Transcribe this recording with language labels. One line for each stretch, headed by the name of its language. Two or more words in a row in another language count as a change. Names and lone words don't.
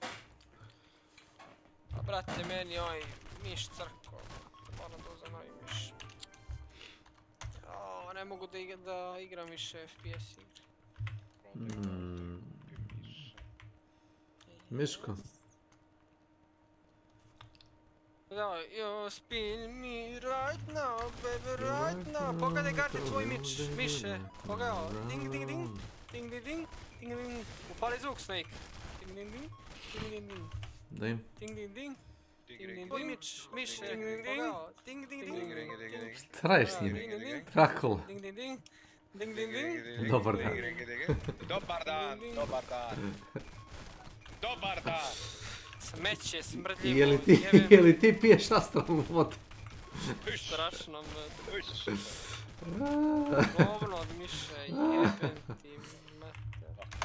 Serbian: Pa brate, meni ovaj miš crko. Moram da uzem ovaj miš. Jao, ne mogu da igram više FPS igre. Miško.
English: You spin me right now, baby, right now.
Serbian: Pogledaj gardi tvoj miše. Pogledaj, ding ding ding, ding ding ding, ding ding. Upali zvuk, Snake. Ding ding ding, ding ding ding. Da im. Ding ding ding, ding ding ding. Miše, ding ding ding, ding ding ding. Šta radiš s njim? Krakula. Ding ding ding, Ding, ding, ding. Dobar dan. Dobar dan, dobar dan. Dobar dan. Smeće, smrdljivo, Je li ti piješ astralnu vodu? Strašno, mate. Govno od miše, jebem ti, mate.